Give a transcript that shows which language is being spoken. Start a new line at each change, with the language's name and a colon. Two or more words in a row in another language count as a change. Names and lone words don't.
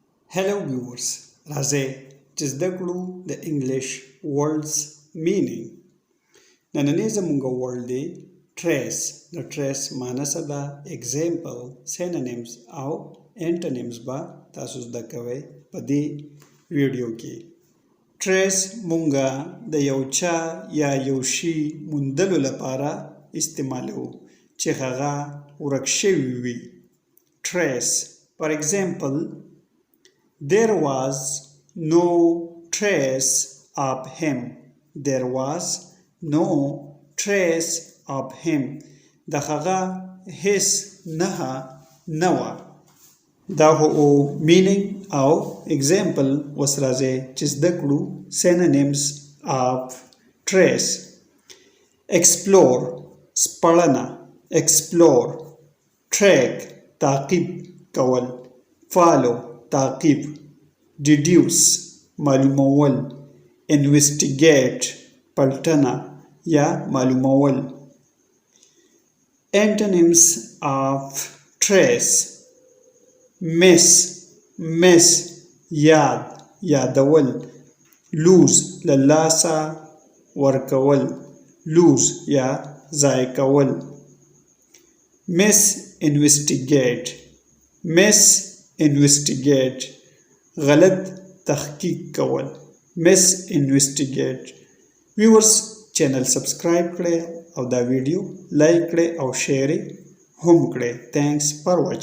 English: Hello viewers,
Pashto: راځئ چې زده کړو د انګلیش
English: words meaning.
Pashto: نننی زموږ word دی trace. د trace معنی څه ده؟
English: example, synonyms
Pashto: او antonyms به تاسو زده کوئ په دې ویډیو کې. trace مونږه د یو چا یا یو شي موندلو لپاره استعمالوو چې هغه ورک شوی وي.
English: trace. For example, there was no trace of him. There was no trace of him.
Pashto: د هغه هیڅ نښه نه وه. دا هو meaning او example اوس راځئ چې زده کړو
English: synonyms of trace. explore سپړنه explore.
Pashto: track تعقیب کول follow تعقیب. deduce معلومول. investigate پلټنه یا معلومول.
English: antonyms of trace.
Pashto: miss یادول. lose له لاسه ورکول lose یا ضایع کول. investigate غلط تحقیق کول investigate. viewers چینل سبسکرایب کړئ او دا ویډیو لایک کړئ او شیر هم کړئ.
English: thanks for watching.